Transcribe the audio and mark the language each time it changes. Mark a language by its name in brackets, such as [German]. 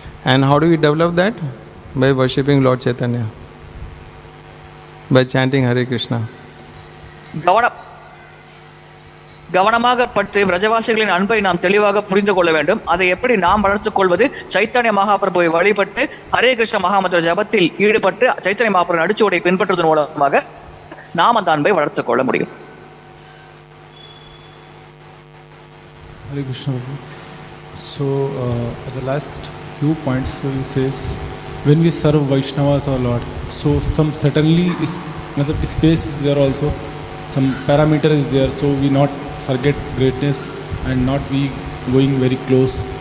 [English] And how do we develop that? By worshipping Lord Chaitanya, by chanting Hare Krishna. [Tamil] கவனமாக பட்டு விரஜவாசிகளின் அன்பை நாம் தெளிவாக புரிந்து கொள்ள வேண்டும். அதை எப்படி நாம் வளர்த்துக் கொள்வது? சைத்தன்ய மகாபிரபுவை வழிபட்டு ஹரே கிருஷ்ண மகாமந்திர ஜபத்தில் ஈடுபட்டு சைத்தன்ய மகாபிரபு அடிச்சுவடை பின்பற்றுவதன் மூலமாக நாம் அந்த அன்பை வளர்த்துக் கொள்ள முடியும். [English] Hare Krishna. So at the last few points he says, when we serve Vaishnavas or Lord, so some certainly space is there also, some parameter is there, so we not forget greatness and not be going very close.